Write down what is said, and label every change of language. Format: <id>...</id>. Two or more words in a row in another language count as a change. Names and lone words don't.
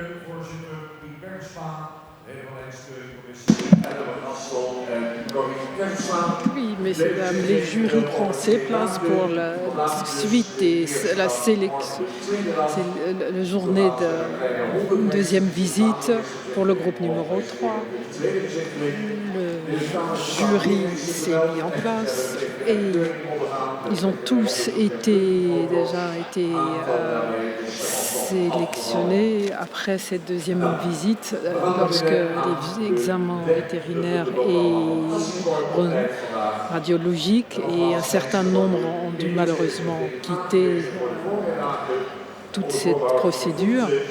<nl>Voorzitter Piet Bergsma, leden van de Hengstkeurcommissie. En dan Assel en Corrie Bergsma.</nl> <fr>Oui, messieurs, dames, les jurys prennent ses places pour la suite et la sélection. C'est la journée de deuxième visite pour le groupe numéro 3. Le jury s'est mis en place et ils ont tous déjà été sélectionnés après cette deuxième visite lorsque les examens vétérinaires et radiologiques et un certain nombre ont dû malheureusement quitter toute cette procédure.</fr>